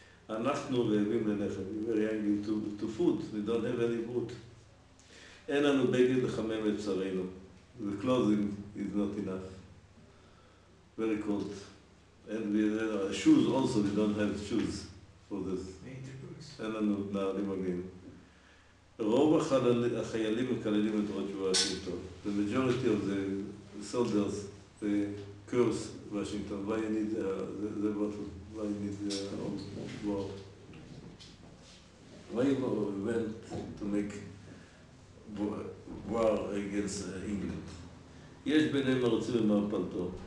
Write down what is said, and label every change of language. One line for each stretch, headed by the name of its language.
Hebrew: אנחנו רעבים ללחם,
English: we were hungry to food, we don't have any food.
Hebrew: אין לנו בגד לחמם את בשרנו.
English: The clothing is not enough. Very cold. And shoes also, we don't have shoes for this.
Hebrew: אין לנו נעלים מגנים. רוב החיילים מקללים את ראש וושינגטון.
English: The majority of the soldiers curse Washington. Why you need the bottle? Why you need war? Why you went to make war against England?
Hebrew: יש ביניהם מרצים ומעפלתו.